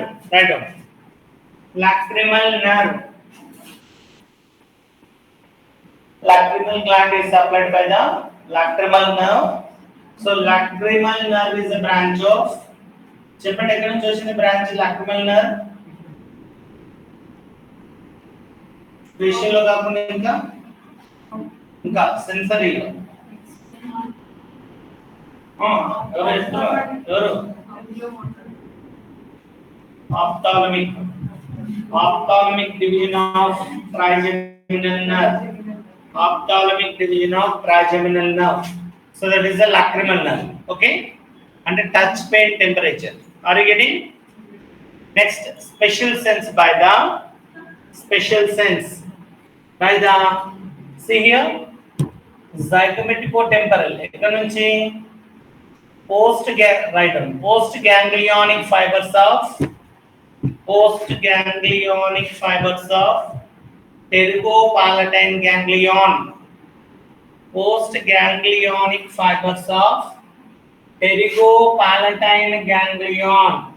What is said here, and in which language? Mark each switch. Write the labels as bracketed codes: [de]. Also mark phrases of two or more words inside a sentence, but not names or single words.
[en] Right on. Lacrimal nerve. Lacrimal gland is supplied by the lacrimal nerve. So lacrimal nerve is a branch of. [te] చెప్పండి ఎక్కడ నుంచి వచ్చింది బ్రాంచ్ [en] lacrimal nerve? [te] ఫేషియల్ లో కాకుండా ఇంకా సెన్సరీలో. [en] ఎవరు ophthalmic division of trigeminal nerve. Ophthalmic division of trigeminal nerve. So that is the lacrimal nerve. Okay, and touch, pain, temperature. Are you getting? Next, special sense by the see here zygomaticotemporal [te] ఎక్కడ నుంచి [en] post ganglionic fibers of pterygopalatine ganglion. Post ganglionic fibers of pterygopalatine ganglion